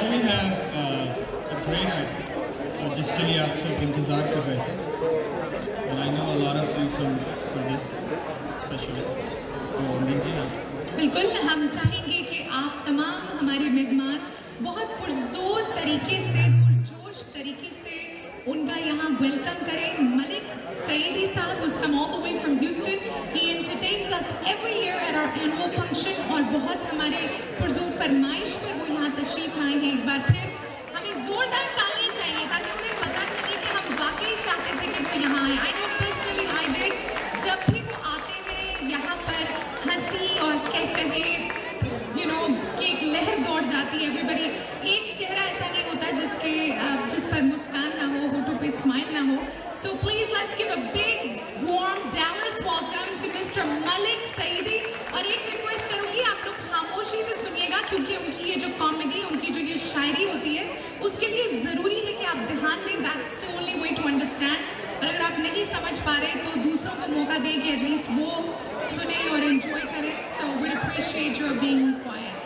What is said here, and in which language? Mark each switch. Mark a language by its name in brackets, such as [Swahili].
[English] have a great act [Hindi] जिसके लिए आप सब इंतज़ार कर रहे थे, [English] and I know a lot of you come for this special. [Hindi] तो मीठी आप बिल्कुल, हम चाहेंगे कि आप तमाम हमारे मेहमान बहुत पुरजोर तरीके से, पुरजोश तरीके से उनका यहाँ वेलकम करें. मलिक सईदी साहब, [English] who's come all the way from Houston, he entertains us every year at our annual function, [Hindi] और बहुत हमारे पुरजोर फरमाइश पर वो यहाँ तशरीफ लाए हैं. एक बार फिर हमें जोरदार तालियां चाहिए ताकि उन्हें पता चले कि हम वाकई चाहते थे कि वो यहाँ आए. [English] I know personally I did. [Hindi] जब भी वो आते हैं यहाँ पर हंसी और कहकहे, कि एक लहर दौड़ जाती है. एवरीबडी, एक चेहरा ऐसा नहीं होता जिस पर मुस्कान ना हो, होठों पे स्माइल ना हो. [English] So please let's give a big warm Dallas welcome to Mr. Malik Saidi. [Hindi] और एक रिक्वेस्ट करूंगी, आप लोग खामोशी से सुनिएगा क्योंकि उनकी ये जो कॉमेडी, उनकी जो ये शायरी होती है, उसके लिए जरूरी है कि आप ध्यान दें. [English] That's the only way to understand. [Hindi] और अगर आप नहीं समझ पा रहे तो दूसरों को मौका दें कि एटलीस्ट वो सुने और एंजॉय करें. [English] So we appreciate your being quiet.